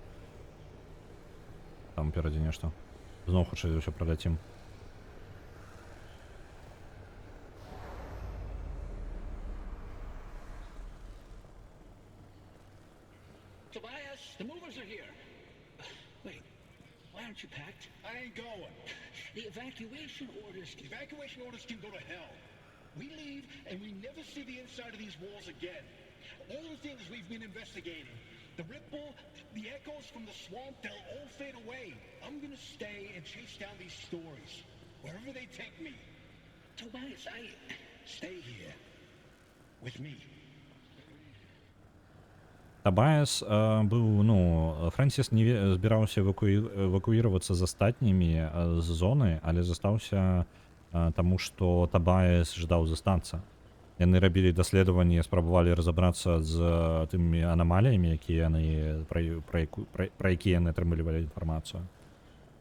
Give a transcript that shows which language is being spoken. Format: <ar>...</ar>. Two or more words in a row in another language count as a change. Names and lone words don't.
<be>Там перадзе нешта. Зноў хутчэй за ўсё праляцім.</be> <en>Tobias, the movers are here. Wait, why aren't you packed? I ain't going. The evacuation orders. Evacuation orders can go to hell. We leave and we never see the inside of these walls again. All the things we've been investigating, the ripple, the echoes from the swamp, they'll all fade away. I'm gonna stay and chase down these stories, wherever they take me. Tobias, Stay here, with me.</en> <be>Табаяс быў, ну, Фрэнсіс не збіраўся эвакуіравацца з астатнімі з зоны, але застаўся таму, што Табаяс ждаў застацца. Яны рабілі даследаванні, спрабавалі разабрацца з тымі анамаліямі, якія яны, пра якія яны атрымлівалі інфармацыю.</be>